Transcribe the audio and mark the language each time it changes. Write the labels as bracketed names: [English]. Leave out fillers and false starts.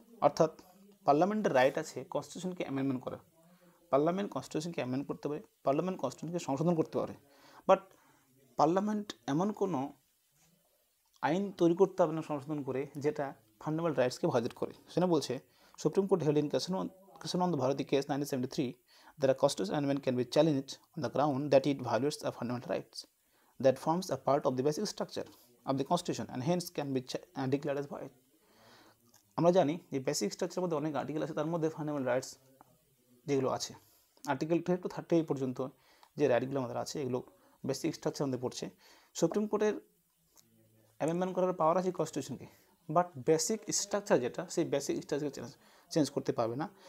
[Bangla] অর্থাৎ পার্লামেন্টের রাইট আছে কনস্টিটিউশনকে অ্যামেন্ডমেন্ট করা। পার্লামেন্ট কনস্টিটিউশনকে অ্যামেন্ড করতে পারে, পার্লামেন্ট কনস্টিটিউশনকে সংশোধন করতে পারে, বাট পার্লামেন্ট এমন কোনো আইন তৈরি করতে হবে না সংশোধন করে যেটা ফান্ডামেন্টাল রাইটসকে ভায়োলেট করে। সেটা বলছে supreme court held in Krishnananda Bharati case 1973 [English] that a constitutional amendment can be challenged on the ground that it violates a fundamental rights that forms a part of the basic structure of the constitution and hence can be declared as void. [Bangla] আমরা জানি যে basic স্ট্রাকচারের মধ্যে অনেক article আছে, তার মধ্যে fundamental rights যেগুলো আছে আর্টিকেল 12 to 30 পর্যন্ত যে রাইটগুলো আমাদের আছে এগুলো বেসিক স্ট্রাকচার মধ্যে পড়ছে। সুপ্রিম কোর্টের অ্যামেন্ডমেন্ট করার পাওয়ার আছে কনস্টিটিউশনকে, বাট বেসিক স্ট্রাকচার যেটা সেই বেসিক স্ট্রাকচার চেঞ্জ করতে পারবে না।